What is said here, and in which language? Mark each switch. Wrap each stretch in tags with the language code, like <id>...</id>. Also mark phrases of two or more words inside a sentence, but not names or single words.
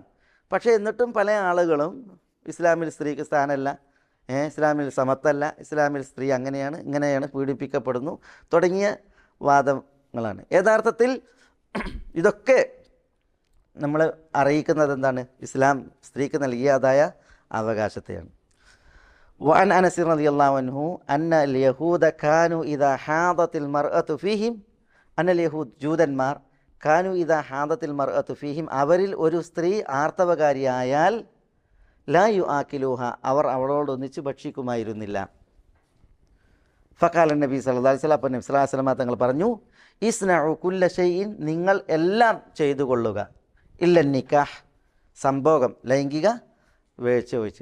<ml>പക്ഷേ എന്നിട്ടും പല ആളുകളും ഇസ്ലാമിൽ സ്ത്രീക്ക് സ്ഥാനമല്ല, ഇസ്ലാമിൽ സമത്വമല്ല, ഇസ്ലാമിൽ സ്ത്രീ അങ്ങനെയാണ് ഇങ്ങനെയാണ്, പീഡിപ്പിക്കപ്പെടുന്നു തുടങ്ങിയ വാദങ്ങളാണ്. യഥാർത്ഥത്തിൽ ഇതൊക്കെ നമ്മൾ അറിയിക്കുന്നത് എന്താണ്? ഇസ്ലാം സ്ത്രീക്ക് നൽകിയതായ അവകാശത്തെയാണ്.</ml> <ar>وعن أنس رضي الله عنه أن اليهود كانوا إذا حاضت المرأة فيهم أن اليهود ജൂതന്മാർ كانوا إذا حاضت المرأة فيهم</ar> <ml>അവരിൽ ഒരു സ്ത്രീ ആർത്തവകാരിയായാൽ</ml> <ar>لا يؤاكلوها</ar> <ml>അവർ അവളോടൊന്നിച്ച് ഭക്ഷിക്കുമായിരുന്നില്ല.</ml> <ar>فقال النبي صلى الله عليه وسلم,</ar> <ml>അപ്പോൾ നബി</ml> <ar>صلى الله عليه وسلم</ar> <ml>തങ്ങൾ പറഞ്ഞു,</ml> <ar>اصنعوا كل شيء</ar> <ml>നിങ്ങൾ എല്ലാം ചെയ്തു കൊള്ളുക,</ml> <ar>إلا النكاح</ar> <ml>സംഭോഗം ലൈംഗിക വീഴ്ച ഒഴിച്ച്.</ml>